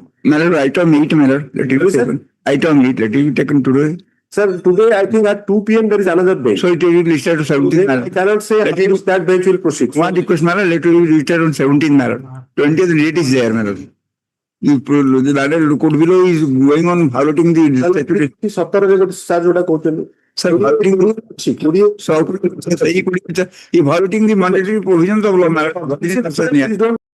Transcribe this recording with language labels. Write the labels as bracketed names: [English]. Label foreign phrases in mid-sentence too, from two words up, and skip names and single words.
[English] Matter, item 8, matter, let it be taken. Item 8, let it be taken today. Sir, today I think at 2 p.m. there is another bench. So it will be listed to 17 I matter. cannot say that bench will proceed. One request, matter, let it be listed on 17 matter. 20th date is there, matter. The matter court below is going on violating the statutory. [Odia] 17 ରେ ସାର୍ ଯୋଉଟା କହୁଛନ୍ତି [English] Sir, violating the violating the mandatory provisions of law matter. This is Please don't